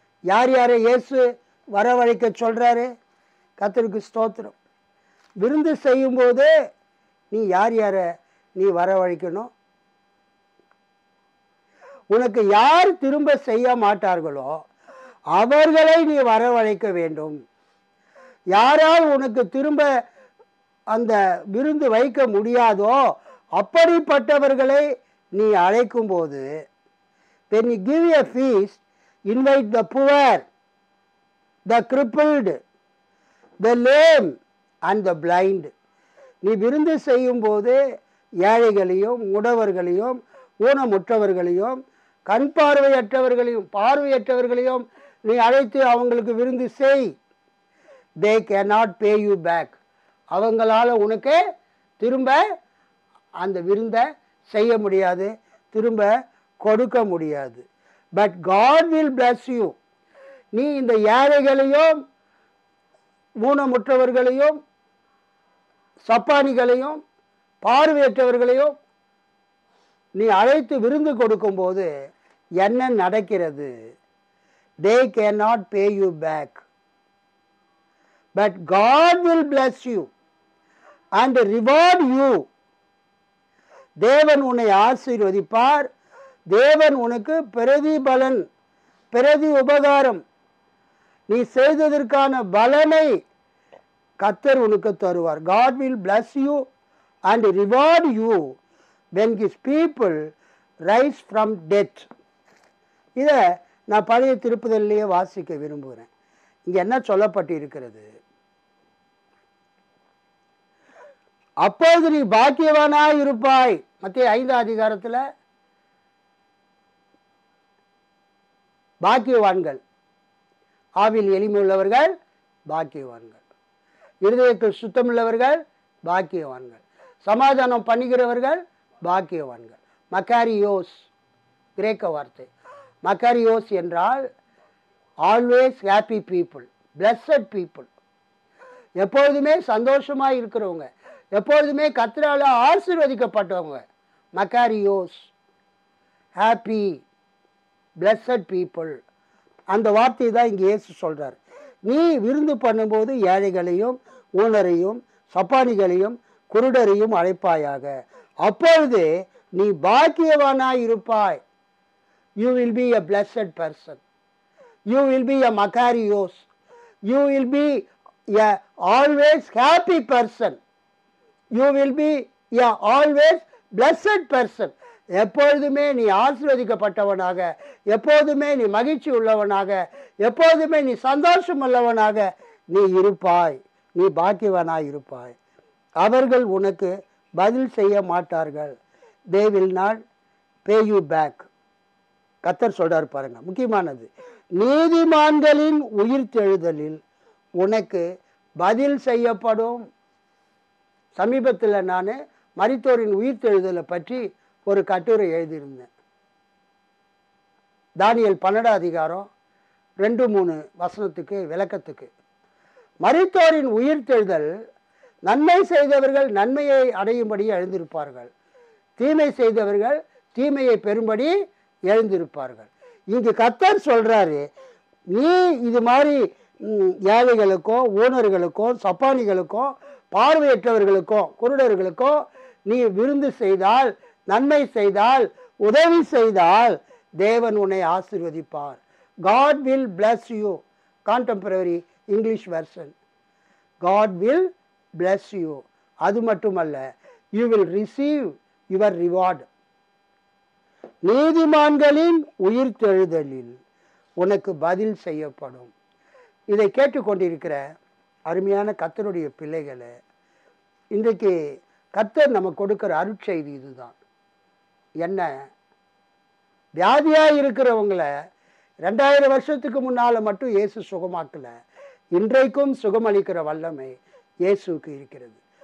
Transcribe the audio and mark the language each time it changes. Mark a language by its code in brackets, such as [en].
[ta] யார் யாரை இயேசு வரவழைக்க சொல்றாரு? கர்த்தருக்கு ஸ்தோத்திரம். விருந்து செய்யும் போது நீ யார் யாரை நீ வரவழைக்கணும்? உனக்கு யார் திரும்ப செய்ய மாட்டார்களோ அவர்களை நீ வரவழைக்க வேண்டும். யாரால் உனக்கு திரும்ப அந்த விருந்து வைக்க முடியாதோ அப்படிப்பட்டவர்களை நீ அழைக்கும் போது, [en] when you give a feast, invite the poor, the crippled, the lame and the blind. [ta] நீ விருந்து செய்யும் போது ஏழைகளையும் முடவர்களையும் ஊனமுற்றவர்களையும் கண் பார்வையற்றவர்களையும் பார்வையற்றவர்களையும் நீ அழைத்து அவங்களுக்கு விருந்து செய். [en] they cannot pay you back. [ta] அவங்களால உனக்கு திரும்ப அந்த விருந்தை செய்ய முடியாது, திரும்ப கொடுக்க முடியாது. But [en] God will bless you. [ta] நீ இந்த ஏழைகளையும் ஊனமுற்றவர்களையும் சப்பானிகளையும் பார்வையற்றவர்களையும் நீ அழைத்து விருந்து கொடுக்கும்போது என்ன நடக்கிறது? [en] they cannot pay you back. But God will bless you and reward you. [ta] தேவன் உன்னை ஆசீர்வதிப்பார், தேவன் உனக்கு பிரதிபலன், பிரதி உபகாரம், நீ செய்ததற்கான பலனை கர்த்தர் உனக்கு தருவார். [en] God will bless you and reward you when his people rise from death. [ta] இதை நான் பழைய திருப்புதலிலேயே வாசிக்க விரும்புகிறேன். இங்க என்ன சொல்லப்பட்டு இருக்கிறது? அப்போது நீ பாக்கியவானாய் இருப்பாய். மத்தேயு 5ஆம் அதிகாரத்தில் பாக்கியவான்கள், ஆவில் எளிமையுள்ளவர்கள் பாக்கியவான்கள், இருதயத்தில் சுத்தமுள்ளவர்கள் பாக்கியவான்கள், சமாதானம் பண்ணுகிறவர்கள் பாக்கியவான்கள். மக்காரியோஸ் கிரேக்க வார்த்தை. மக்காரியோஸ் என்றால் [en] always happy people, blessed people, [ta] எப்பொழுதுமே சந்தோஷமாக இருக்கிறவங்க, எப்பொழுதுமே கர்த்தரால் ஆசீர்வதிக்கப்பட்டவங்க. Makarios, [en] Happy blessed people. [ta] அந்த வார்த்தையை தான் இங்கே இயேசு சொல்கிறார். நீ விருந்து பண்ணும்போது ஏழைகளையும் ஊனரையும் சப்பானிகளையும் குருடரையும் அழைப்பாயாக, அப்பொழுது நீ பாக்கியவானாய் இருப்பாய். [en] You will be a blessed person. You will be a Macarios. You will be a always happy person. You will be a always blessed person. [ta] எப்பொழுதுமே நீ ஆசீர்வதிக்கப்பட்டவனாக, எப்போதுமே நீ மகிழ்ச்சி உள்ளவனாக, எப்போதுமே நீ சந்தோஷம் உள்ளவனாக நீ இருப்பாய். நீ பாக்கியவனாய் இருப்பாய். அவர்கள் உனக்கு பதில் செய்ய மாட்டார்கள். [en] They will not pay you back. [ta] கர்த்தர் சொல்றார் பாருங்க, முக்கியமானது. நீதிமான்களின் உயிர்த்தெழுதலில் உனக்கு பதில் செய்யப்படும். சமீபத்தில் நான் மரித்தோரின் உயிர்த்தெழுதலை பற்றி ஒரு கட்டுரை எழுதியிருந்தேன். தானியேல் 12ஆம் அதிகாரம் 2-3 வசனத்துக்கு விளக்கத்துக்கு. மரித்தோரின் உயிர்த்தெழுதல், நன்மை செய்தவர்கள் நன்மையை அடையும்படி எழுந்திருப்பார்கள், தீமை செய்தவர்கள் தீமையை பெறும்படி எழுந்திருப்பார்கள். இங்கு கர்த்தர் சொல்றாரு, நீ இது மாதிரி ஏழைகளுக்கோ ஊனர்களுக்கோ சப்பானிகளுக்கோ பார்வையற்றவர்களுக்கோ குருடர்களுக்கோ நீ விருந்து செய்தால், நன்மை செய்தால், உதவி செய்தால் தேவன் உன்னை ஆசீர்வதிப்பார். [en] God will bless you. Contemporary English version. God will bless you. [ta] அது மட்டுமல்ல, [en] you will receive your reward. [ta] நீதிமான்களின் உயிர்த்தெழுதலில் உனக்கு பதில் செய்யப்படும். இதை கேட்டுக்கொண்டிருக்கிற அருமையான கர்த்தருடைய பிள்ளைகளை, இன்றைக்கு கர்த்தர் நமக்கு கொடுக்கிற அருட்செய்தி இதுதான். என்ன, வியாதியாக இருக்கிறவங்களை 2000 வருஷத்துக்கு முன்னால் மட்டும் இயேசு சுகமாக்கல, இன்றைக்கும் சுகமளிக்கிற வல்லமை இயேசுக்கு இருக்கிறது.